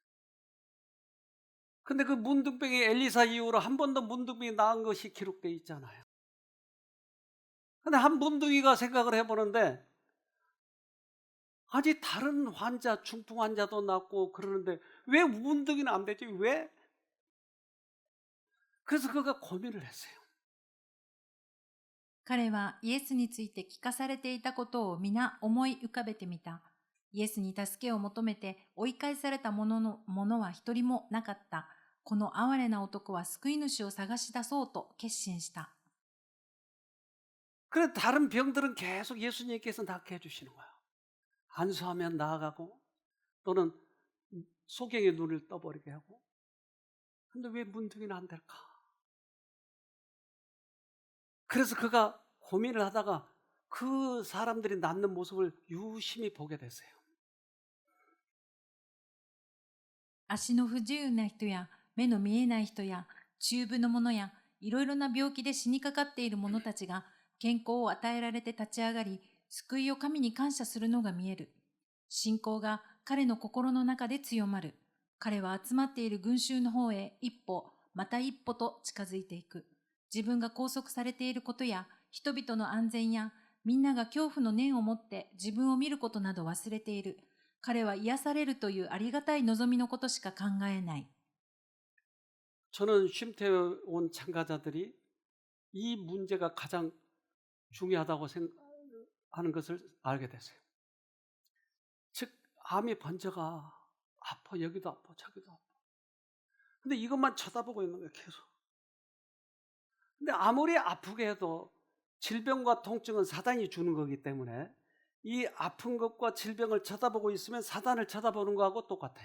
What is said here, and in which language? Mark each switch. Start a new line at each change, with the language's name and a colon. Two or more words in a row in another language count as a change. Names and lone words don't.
Korean: 근데 그 문둥병이 엘리사 이후로 한 번도 문둥병이 나은 것이 기록되어 있잖아요. 근데 한 문둥이가 생각을 해보는데 아직 다른 환자, 중풍 환자도 낫고 그러는데 왜 문둥이는 안 되지? 왜? 그래서 그가 고민을 했어요.
Japanese: 彼はイエスについて聞かされていたことを皆思い浮かべてみた。イエスに助けを求めて追い返された者は一人もなかった。この哀れな男は救い主を探し出そうと決心した。
Korean: 그래 다른 병들은 계속 예수님께서 낫게 해주시는 거야. 안수하면 나아가고 또는 소경의 눈을 떠버리게 하고. 근데 왜 문둥이는 안 될까? 그래서 그가 고민을 하다가 그 사람들이 낫는 모습을 유심히 보게 됐어요.
Japanese: 足の不自由な人や目の見えない人や中部の者やいろいろな病気で死にかかっている者たちが健康を与えられて立ち上がり、救いを神に感謝するのが見える。信仰が彼の心の中で強まる。彼は集まっている群衆の方へ一歩、また一歩と近づいていく。自分が拘束されていることや人々の安全やみんなが恐怖の念を持って自分を見ることなど忘れている。彼は癒されるというありがたい望みのことしか考えない。
Korean: 저는 쉼터에 온 참가자들이 이 문제가 가장 중요하다고 생각하는 것을 알게 됐어요. 즉 암이 번져가 아파, 여기도 아파, 저기도 아파. 근데 이것만 쳐다보고 있는 거예요, 계속. 근데 아무리 아프게 해도 질병과 통증은 사단이 주는 거기 때문에 이 아픈 것과 질병을 쳐다보고 있으면 사단을 쳐다보는 거하고 똑같아요.